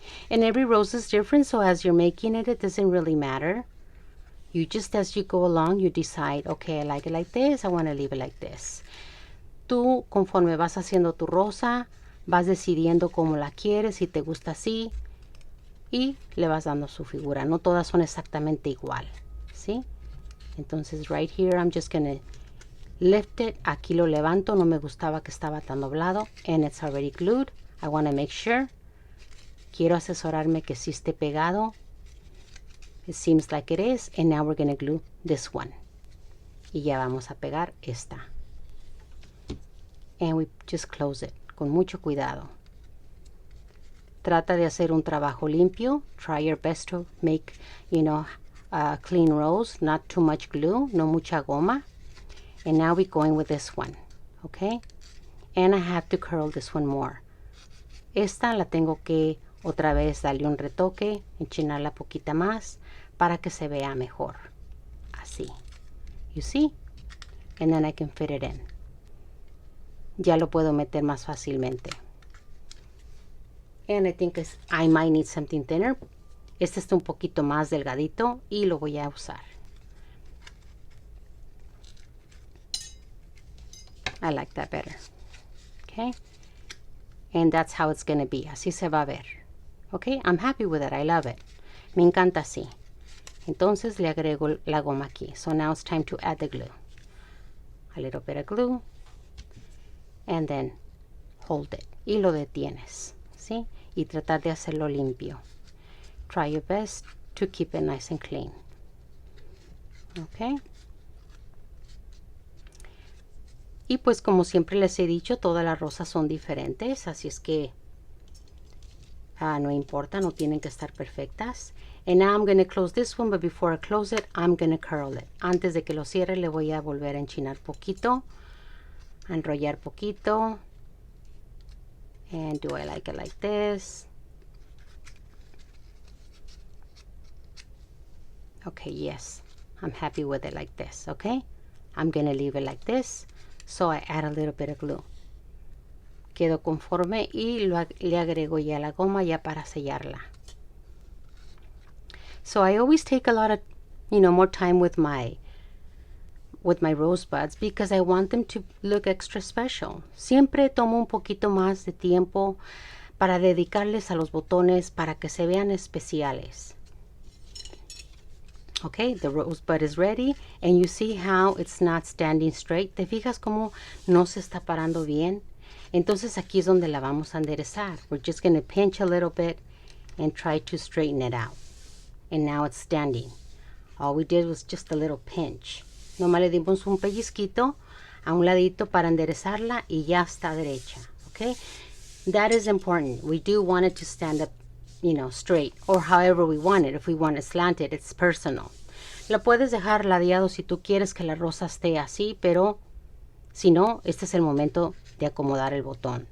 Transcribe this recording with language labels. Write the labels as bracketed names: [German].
[English] And every rose is different, so as you're making it, it doesn't really matter. You just, as you go along, you decide, okay, I like it like this, I want to leave it like this. [Spanish] Tú, conforme vas haciendo tu rosa, vas decidiendo cómo la quieres, si te gusta así, y le vas dando su figura. No todas son exactamente igual, ¿sí? [English] Entonces right here I'm just gonna lift it. [Spanish] Aquí lo levanto, no me gustaba que estaba tan doblado, [English] and it's already glued. I want to make sure. [Spanish] Quiero asesorarme que sí esté pegado. [English] It seems like it is, and now we're gonna glue this one. [Spanish] Y ya vamos a pegar esta. [English] And we just close it [Spanish] con mucho cuidado. Trata de hacer un trabajo limpio. [English] Try your best to make, clean rows, not too much glue, [Spanish] no mucha goma. [English] And now we're going with this one, okay? And I have to curl this one more. [Spanish] Esta la tengo que otra vez darle un retoque, enchinarla poquita más para que se vea mejor. Así. [English] You see? And then I can fit it in. [Spanish] Ya lo puedo meter más fácilmente. [English] And I think I might need something thinner. [Spanish] Este está un poquito más delgadito y lo voy a usar. [English] I like that better. Okay? And that's how it's going to be. [Spanish] Así se va a ver. [English] Okay? I'm happy with it. I love it. [Spanish] Me encanta así. Entonces le agrego la goma aquí. [English] So now it's time to add the glue. A little bit of glue. And then hold it. [Spanish] Y lo detienes. ¿Sí? Y tratar de hacerlo limpio. [English] Try your best to keep it nice and clean. Okay? [Spanish] Y pues como siempre les he dicho, todas las rosas son diferentes, así es que no importa, no tienen que estar perfectas. [English] And now I'm going to close this one, but before I close it, I'm going to curl it. [Spanish] Antes de que lo cierre, le voy a volver a enchinar poquito, a enrollar poquito. [English] And do I like it like this? Okay, yes, I'm happy with it like this, okay? I'm going to leave it like this. So I add a little bit of glue. [Spanish] Quedo conforme y le agrego ya la goma ya para sellarla. [English] So I always take a lot of, more time with my rosebuds because I want them to look extra special. [Spanish] Siempre tomo un poquito más de tiempo para dedicarles a los botones para que se vean especiales. [English] Okay, the rosebud is ready, and you see how it's not standing straight. [Spanish] ¿Te fijas cómo no se está parando bien? Entonces aquí es donde la vamos a enderezar. [English] We're just going to pinch a little bit and try to straighten it out. And now it's standing. All we did was just a little pinch. [Spanish] Nomás le dimos un pellizquito a un ladito para enderezarla y ya está derecha. [English] Okay, that is important. We do want it to stand up, straight, or however we want it. If we want it slanted, it's personal. [Spanish] La puedes dejar ladeado si tú quieres que la rosa esté así, pero si no, este es el momento de acomodar el botón.